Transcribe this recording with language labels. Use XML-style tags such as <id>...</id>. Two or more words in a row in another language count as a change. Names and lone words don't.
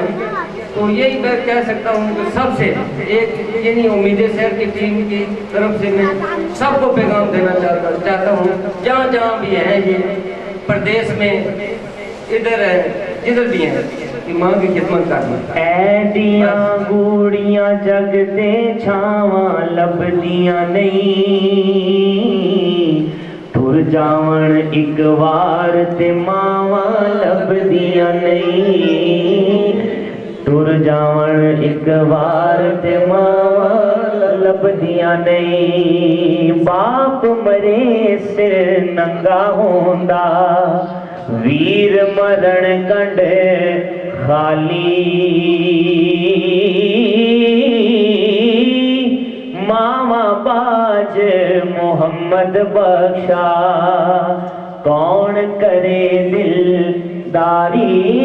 <ur>تو یہی میں کہہ سکتا ہوں کہ سب سے ایک یعنی امید شہر کی ٹیم کی طرف سے میں سب کو پیغام دینا چاہتا ہوں جہاں جہاں بھی ہیں, یہ پردیس میں ادھر ہے جدھر بھی ہیں, کہ ماں کی خدمت کرنا.</ur> <pa>ایڈیاں گوڑیاں جگ دے چھاواں لبدیاں نہیں, ٹر جاون ایک وار تے ماواں لبدیاں نہیں, ٹر جاون ایک وار تے ماواں لبدیاں نہیں. باپ مرے سر ننگا ہوندا, ویر مرن گنڈ خالی, ماوا باج محمد بخشا, کون کرے دلداری.</pa>